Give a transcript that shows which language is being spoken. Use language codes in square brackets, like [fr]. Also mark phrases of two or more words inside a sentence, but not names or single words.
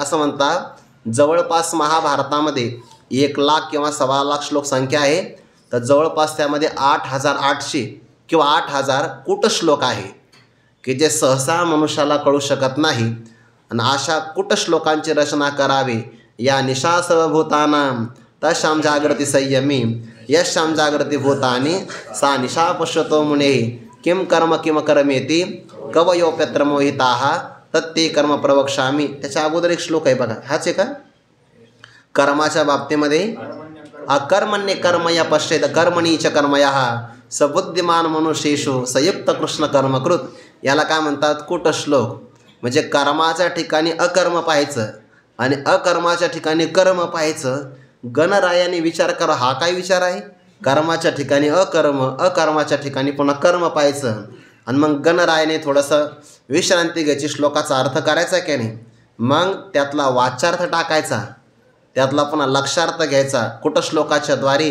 [mr] असं म्हणता जवळपास महाभारतामध्ये 1 लाख किंवा 1.25 लाख श्लोक संख्या आहे, तर जवळपास त्यामध्ये 8,800 किंवा 8,000 कुटश्लोक आहे की जे सहसा मनुष्याला कळू शकत नाही. आणि अशा कुटश्लोकांची रचना करावी. [sa] या निशा सर्वभूतानां तशां जागृती संयमी यशां जागृती भूतानि सा निशा पश्यतो मुनेः किम कर्म किम कर्मेति कवयोप्यत्र मोहिताः तत्ते कर्म प्रवक्ष्यामि. [mr] त्याच्या अगोदर एक श्लोक आहे बघा, हाच आहे का? कर्माच्या बाबतीमध्ये [sa] अकर्मण्य कर्म या पश्चेत कर्मणीच कर्मयः सबुद्धिमान मनुष्येषु संयुक्त कृष्ण कर्मकृत. [mr] याला काय म्हणतात? कुटश्लोक. म्हणजे कर्माच्या ठिकाणी अकर्म पाहायचं आणि अकर्माच्या ठिकाणी कर्म पाहायचं. गणरायाने विचार करा, हा काय विचार आहे? कर्माच्या ठिकाणी अकर्म, अकर्माच्या ठिकाणी पुन्हा कर्म पाहायचं. आणि मग गणरायाने थोडंसं विश्रांती घ्यायची, श्लोकाचा अर्थ करायचा की नाही, मग त्यातला वाच्यार्थ टाकायचा, त्यातला पुन्हा लक्षार्थ घ्यायचा कुटश्लोकाच्या द्वारे.